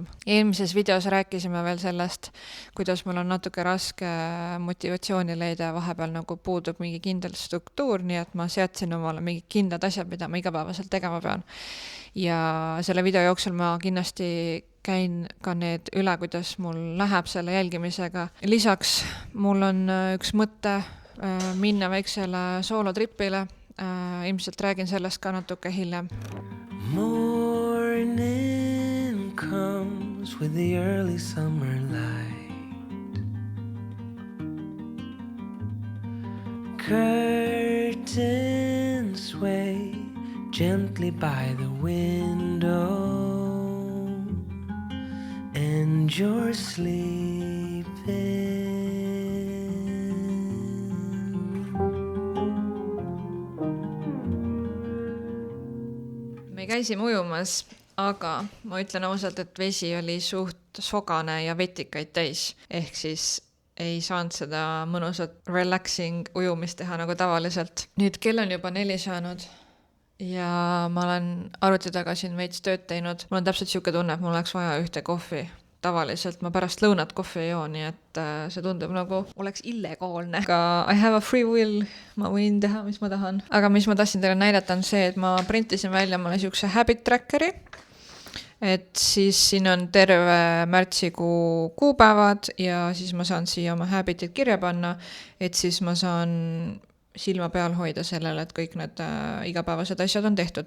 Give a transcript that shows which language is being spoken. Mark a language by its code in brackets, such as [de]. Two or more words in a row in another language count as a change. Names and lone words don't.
[et] Eelmises videos rääkisime veel sellest, kuidas mul on natuke raske motivatsiooni leida ja vahepeal nagu puudub mingi kindel struktuur, nii et ma seadsin omale mingi kindlad asjad, mida ma igapäevaselt tegema pean. Ja selle video jooksul ma kindlasti käin ka need üle, kuidas mul läheb selle jälgimisega. Lisaks mul on üks mõte minna väiksele soolotripile. Ilmselt räägin sellest ka natuke hiljem. [en] Morning comes with the early summer light. Curtains sway gently by the window, and you're sleeping. [et] Me käisime ujumas, aga ma ütlen ausalt, et vesi oli suht sogane ja vetikaid täis. Ehk siis ei saanud seda mõnusat relaxing ujumist teha nagu tavaliselt. Nüüd kell on juba 4 saanud ja ma olen arvuti taga siin veits tööd teinud. Mul on täpselt siuke tunne, et mul oleks vaja ühte kohvi. Tavaliselt ma pärast lõunat kohvi ei joo, nii et see tundub nagu oleks illegaalne. [en] Aga I have a free will, [et] ma võin teha, mis ma tahan. Aga mis ma tahtsin teile näidata on see, et ma printisin välja mulle siukse [en] habit trackeri. [et] Et siis siin on terve märtsikuu kuupäevad ja siis ma saan siia oma habitid kirja panna, et siis ma saan silma peal hoida sellele, et kõik need igapäevased asjad on tehtud.